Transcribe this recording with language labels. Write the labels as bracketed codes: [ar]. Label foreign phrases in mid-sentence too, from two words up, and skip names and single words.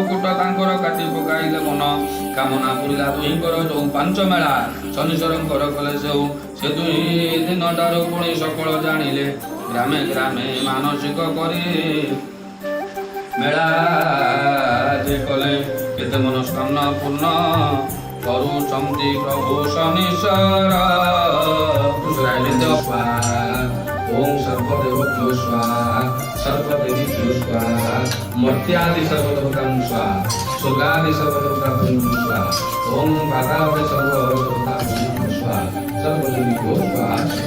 [or] କୂଟ ତାଙ୍କର କାଟି ପକାଇଲେ ମନ କାମନା ପୁରିଲା ଦୁହିଁଙ୍କର ଯୋଉ ପାଞ୍ଚ ମେଳା ଶନିଶ୍ୱରଙ୍କର କଲେ ସେଉ ସେ ଦୁଇ ଦିନଠାରୁ ପୁଣି ସକଳ ଜାଣିଲେ ଗ୍ରାମେ ଗ୍ରାମେ ମାନସିକ କରି ମେଳା ଯେ କଲେ କେତେ ମନସ୍କାମନା ପୂର୍ଣ୍ଣ କରୁଛନ୍ତି ପ୍ରଭୁ ଶନିଶ୍ୱର [sa] ओम सर्वदेवभ्यो स्वाहा सर्वदेवीभ्यो स्वाहा मर्त्यादि सर्वदेवतां स्वाहा सुगादि सर्वदेवतां स्वाहा ओम पातालि सर्वदेवतां स्वाहा सर्वदेवीभ्यो स्वाहा